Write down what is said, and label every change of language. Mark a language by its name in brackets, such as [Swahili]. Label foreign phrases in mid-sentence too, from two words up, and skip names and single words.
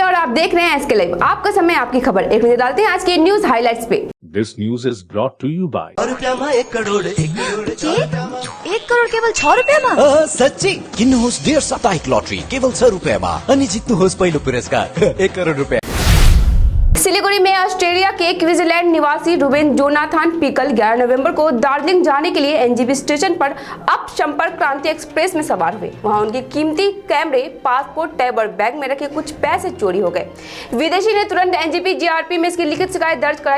[Hindi] देख रहे हैं एसके लाइव, आपका समय आपकी खबर। एक नजर डालते हैं आज के [English] न्यूज हाइलाइट्स [Hindi] पे। [English] This news is brought to you by [Nepali] 1 करोड़ 1 करोड केवल 6 रुपियाँमा? सच्ची किन्नुहोस् डेढ साप्ताहिक लटरी केवल 6 रुपियाँमा अनि जित्नुहोस् पहिलो पुरस्कार 1 करोड़ रुपियाँ। [Hindi] सिलीगुड़ी में ऑस्ट्रेलिया के क्वींसलैंड निवासी रुबेन जोनाथन पिकल 11 नवंबर को दार्जिलिंग जाने के लिए एनजीबी स्टेशन पर अप संपर्क क्रांति एक्सप्रेस में सवार हुए। वहां उनकी कीमती कैमरे, पासपोर्ट, टैब और बैग में रखे कुछ पैसे चोरी हो गए। विदेशी ने तुरंत एनजीबी जीआरपी में इसकी लिखित शिकायत दर्ज कराई।